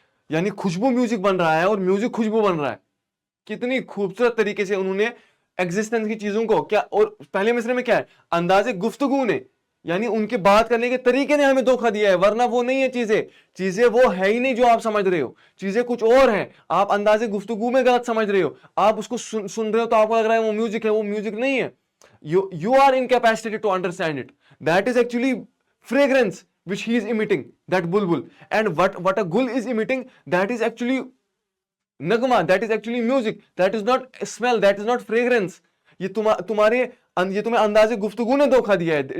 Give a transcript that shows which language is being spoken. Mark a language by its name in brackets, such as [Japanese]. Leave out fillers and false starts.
[Hindi] यानी खुशबू म्यूजिक बन रहा है और म्यूजिक खुशबू बन रहा है। कितनी खूबसूरत तरीके से उन्होंने एग्जिस्टेंस की चीजों को क्या, और पहले मिसरे में क्या है, अंदाजे गुफ्तगू ने, यानी उनके बात करने के तरीके ने हमें धोखा दिया है, वरना वो नहीं है चीजें वो है ही नहीं जो आप समझ रहे हो, चीजें कुछ और हैं। आप अंदाजे गुफ्तगू में गलत समझ रहे हो, आप उसको सुन रहे हो तो आपको लग रहा है वो म्यूजिक है, वो म्यूजिक नहीं है। [English] you are incapacitated to understand it. That is actually fragrance which he is emitting, that bulbul. And what a gul is emitting, that is actually nagma, that is actually music, that is not smell, that is not fragrance. [Hindi] ये तुम्हारे ये तुम्हें अंदाजे गुफ्तगू ने धोखा दिया है।